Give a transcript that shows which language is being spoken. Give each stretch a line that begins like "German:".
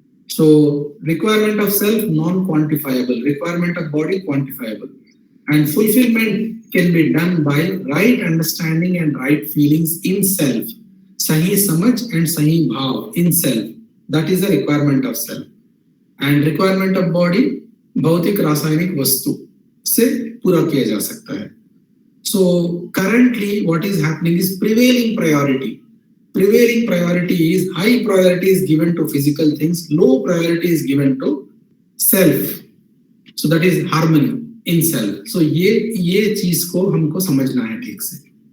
English: So requirement of self non-quantifiable, requirement of body quantifiable, and fulfillment can be done by right understanding and right feelings in self. Sahi samajh and sahi bhav in self. That is the requirement of self. And requirement of body
Hindi: भौतिक रासायनिक वस्तु से पूरा किया जा सकता है.
English: So currently what is happening is prevailing priority. Prevailing priority is high priority is given to physical things, low priority is given to self. So that is harmony in self.
Hindi: So ये चीज को हमको समझना है ठीक से.